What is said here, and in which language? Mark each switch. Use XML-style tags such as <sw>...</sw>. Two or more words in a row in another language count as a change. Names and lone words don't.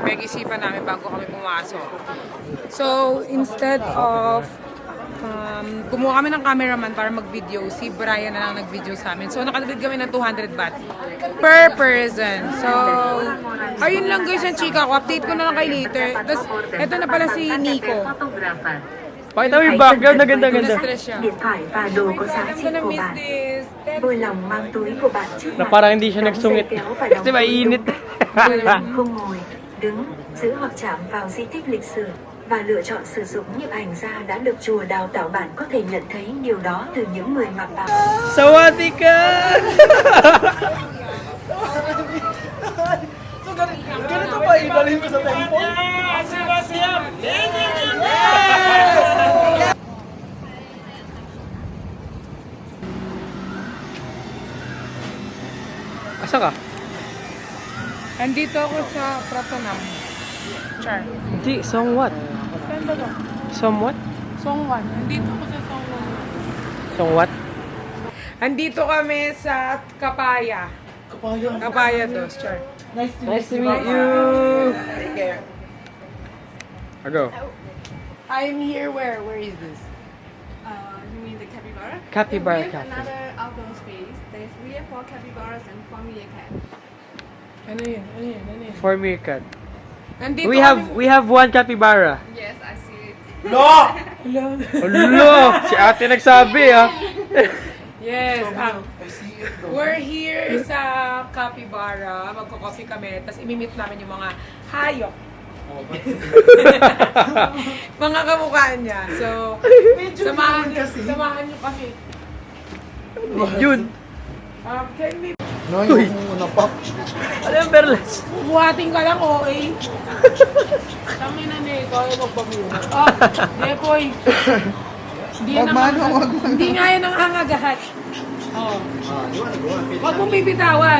<tl>Pinag-isipan namin bago kami pumasok. So,</tl> <en>instead of</en> <tl>kumuha kami ng cameraman para mag-video, si Brian na lang nag-video sa amin. So, nakatipid kami ng 200 baht</tl> <en>per person.</en> <tl>So, ayun lang guys ang chika ko. Update ko na lang kay later. Tapos, eto na pala si Nico. Pakita mo yung background na ganda-ganda. Na-stress siya.</tl> <vi>Điện thoại và đồ có giá</vi> <en>I'm</en> <vi>trị</vi> <en>gonna</en> <vi>của</vi> <en>miss</en> <vi>bạn.</vi> <en>this.</en> <vi>Vui lòng mang túi của bạn trước</vi> <tl>Na</tl> <vi>mặt.</vi> <tl>parang hindi siya</tl> <vi>Đóng</vi> <tl>nagsungit.</tl> <vi>dây kéo và đóng</vi> <tl>Kasi mainit.</tl> <vi>Vui lòng không ngồi, đứng, giữ hoặc chạm vào di tích lịch sử và lựa chọn sử dụng nhiếp ảnh gia đã được chùa đào tạo. Bạn có thể nhận thấy điều đó từ những người mặc áo.</vi> <th>Sawati ka!</th> <tl>So, ganito pa, idalhin mo sa temple?</tl> <ceb>Asa ka?</ceb> <tl>Andito ako sa Pratanam. Char. Hindi, somewhat. Ganda ba?</tl> <en>Somewhat?</en> <tl>Songwan. Andito ako sa Songwan.</tl> <en>Somewhat?</en> <tl>Andito kami sa Kapaya. Kapaya to, Char.</tl> <en>Nice to meet you! Ago. I'm here where? Where is this? You mean the capybara? Capybara We have Cafe. another outdoor space. We have 4 capybaras and 4 meerkat.</en> <tl>Ano yun? Ano yun? Ano yun?</tl> <en>For meerkat.</en> <tl>Nandito</tl> <en>We have one capybara. Yes, I see it. No! Hello!</en> <tl>Si ate nagsabi ah. Yes.</tl> <en>We're here</en> <tl>sa Capybara. Magko-coffee kami. Tapos imimit namin yung mga hayop. Mga kamukha niya. So, samahan niyo kami. Yun.</tl> <en>Can we... No,</en> <tl>yung napap. Ano yung perlas? Buhating ka lang, okay? Kami na na ito. Ayaw magpamura. Depoy. Hindi nga yan ang angagahat. Oh. Huwag mong bibitawan.</tl>